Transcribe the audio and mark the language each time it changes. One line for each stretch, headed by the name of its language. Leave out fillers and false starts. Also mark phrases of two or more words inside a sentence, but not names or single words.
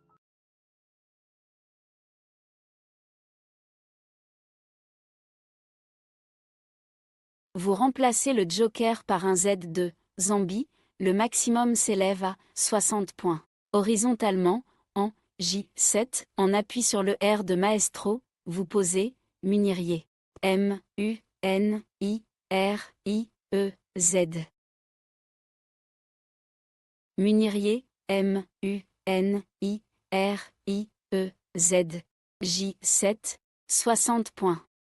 French: Vous remplacez le joker par un Z2, Zambie, le maximum s'élève à 60 points. Horizontalement, en J7, en appui sur le R de Maestro, vous posez Munirier. M, U, N, I, R, I, E, Z. Munirier, M, U, N, I, R, I, E, Z. J7, 60 points.